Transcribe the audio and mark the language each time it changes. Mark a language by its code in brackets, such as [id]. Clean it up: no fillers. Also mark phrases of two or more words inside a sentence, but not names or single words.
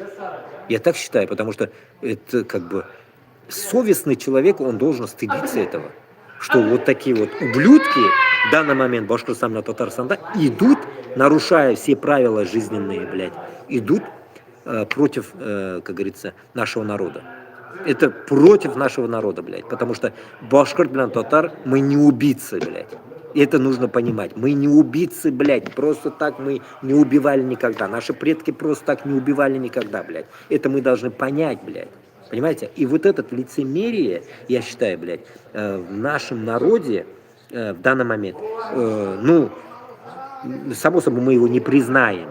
[ru] Я так считаю, потому что это как бы совестный человек, он должен стыдиться этого. Что вот такие вот ублюдки в данный момент Башкортостана, Татарстана идут, нарушая все правила жизненные, блядь, идут против, как говорится, нашего народа. Это против нашего народа, блядь, потому что башкорт, блядь, татар, мы не убийцы, блядь. Это нужно понимать. Мы не убийцы, блядь. Просто так мы не убивали никогда. Наши предки просто так не убивали никогда, блядь. Это мы должны понять, блядь. Понимаете? И вот это лицемерие, я считаю, блядь, в нашем народе в данный момент, само собой, мы его не признаем.